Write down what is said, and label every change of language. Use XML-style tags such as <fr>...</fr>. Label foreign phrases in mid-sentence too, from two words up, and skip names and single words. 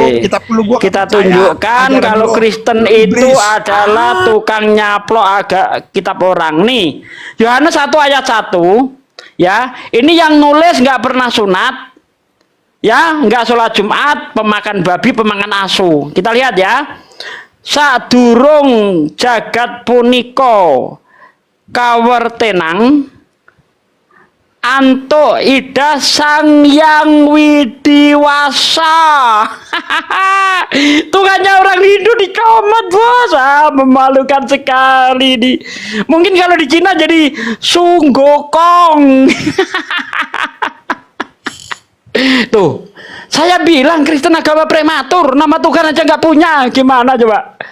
<id>kita tunjukkan kalau Kristen itu adalah tukang nyaplok kitab orang. Nih, Yohanes 1 ayat 1, ya, ini yang nulis nggak pernah sunat, ya, nggak sholat Jumat, pemakan babi, pemakan asu. Kita lihat ya.</id> <ban>Sadurung jagat puniko kawertenang antuk ida Sang Yang Widiwasa.</ban> <id>Tuhannya orang Hindu dicomot, bos. Memalukan sekali nih. Mungkin kalau di Cina jadi Sunggokong. Tuh, saya bilang Kristen agama prematur, nama Tuhan aja nggak punya, gimana coba?</id>